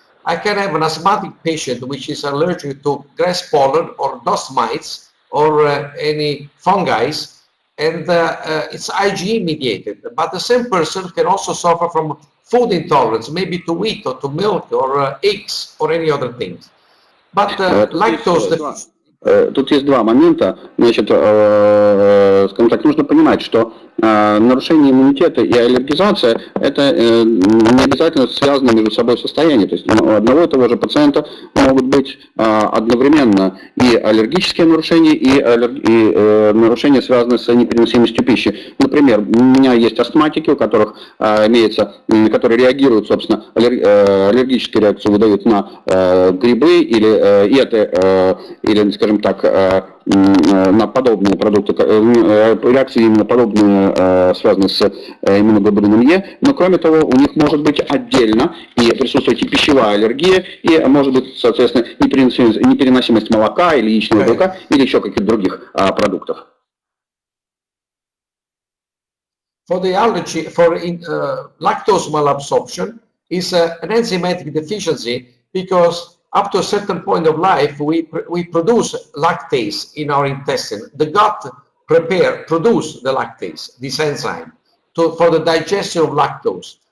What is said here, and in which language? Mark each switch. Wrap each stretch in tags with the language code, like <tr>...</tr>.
<en>I can have an asthmatic patient which is allergic to grass pollen or dust mites or any fungi, and it's IgE mediated. But the same person can also suffer from food intolerance, maybe to wheat or to milk or eggs or any other things. But lactose.</en> <ru>Тут есть 2 момента. Значит, скажем так, нужно понимать, что нарушение иммунитета и аллергизация – это не обязательно связаны между собой состояния. То есть у одного и того же пациента могут быть одновременно и аллергические нарушения, и нарушения, связанные с непереносимостью пищи. Например, у меня есть астматики, у которых которые реагируют, собственно, аллергические реакции выдают на грибы или скажем скажем так, на подобные продукты, реакции именно подобные, связанные с иммуноглобулином Е, но кроме того у них может быть отдельно и присутствовать и пищевая аллергия, и может быть, соответственно, непереносимость молока или яичного белка, или еще каких-то других продуктов.</ru> <en>For the allergy, for lactose malabsorption is an enzymatic deficiency because up to a certain point of life we produce lactase in our intestine. The gut produce the lactase, this enzyme, for the digestion of lactose.</en>